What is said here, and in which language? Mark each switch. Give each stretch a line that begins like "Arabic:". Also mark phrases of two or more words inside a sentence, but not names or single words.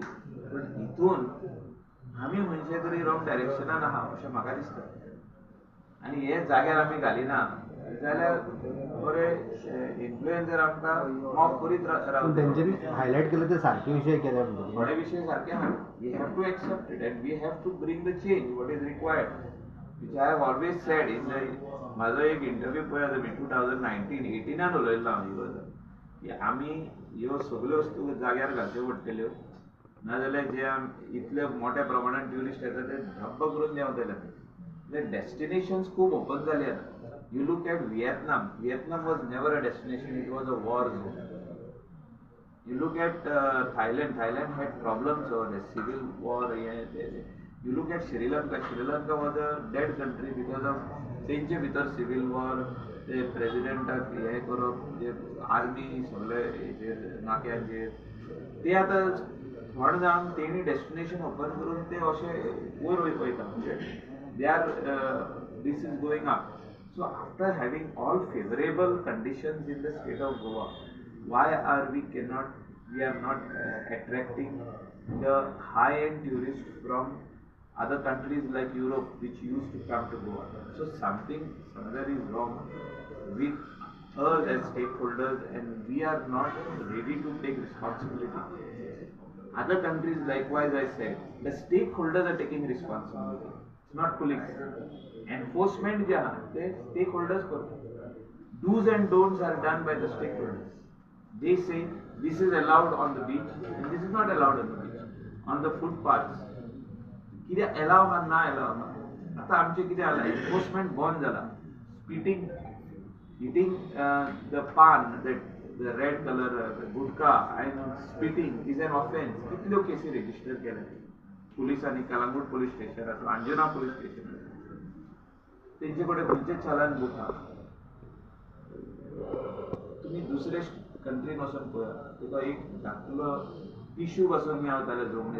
Konkani: पण हितून आमी खंयचे तरी रॉंग डायरेक्शनान आहा अशें म्हाका दिसता. आनी हे जाग्यार आमी घालिना जाल्यार बरे इन्फ्लुएन्सर आमकां मॉक करीत रावता. तेंच्यांनी हायलायट केले ते सारके विशय केले. थोडे विशय सारके आहा.
English: We have to accept it and we have to bring the change what is required, which I have always said in the.
Konkani: म्हाजो एक इंटरव्यू पळया तुमी 2019-18 उलयल्लो हांव ही गजाल की आमी ह्यो सगळ्यो वस्तू जाग्यार घालच्यो पडटल्यो, नाजाल्यार जे इतले मोठ्या प्रमाणात ट्युरिस्ट येता ते धब्ब करून देंवतले. डेस्टिनेशन्स खूब ओपन जाले आतां.
English: You look at Vietnam. Vietnam was never a destination, it was a war zone. You look at Thailand. Thailand had problems over the civil war. You look at Sri Lanka. Sri Lanka was a dead country because of
Konkani: तेंचे भितर
English: civil war,
Konkani: ते प्रेसिडेंटाक हे करप, जे आर्मी सगळे हेचेर नाक्यांचेर, ते आतां थोडे जावन तेणी डेस्टिनेशन ओपन करून ते अशे वयर वयता.
English: म्हणजे they are this is going up. So after having all favorable conditions in the state of Goa, why we are not attracting the high-end tourists from other countries like Europe, which used to come to Goa? So somewhere is wrong with us as stakeholders, and we are not ready to take responsibility. Other countries likewise, I said, the stakeholders are taking responsibility. It's not police enforcement
Konkani: जे आहा ते
English: stakeholders करतात Dos and don'ts are done by the stakeholders they say this is allowed on the beach and this is not allowed on the beach on the footpaths
Konkani: कितें अलाव हा ना अलाव हा आता आमचे कितें जाला एनफोर्समेंट बंद जाला
English: स्पिटिंग eating the pan, the red color गुटखा and spitting is an offense.
Konkani: कितल्यो केसी register केल्या पुलिसांनी कलंगूट
English: police station
Konkani: आसा अंजना
English: police station
Konkani: तेंचे कडेन खंयचे चलन बुक आहा तुम्ही दुसरे कंट्रीन वचून पळया तुका एक धाकटुलो टिश्यू बसून मेळटाले जमनीर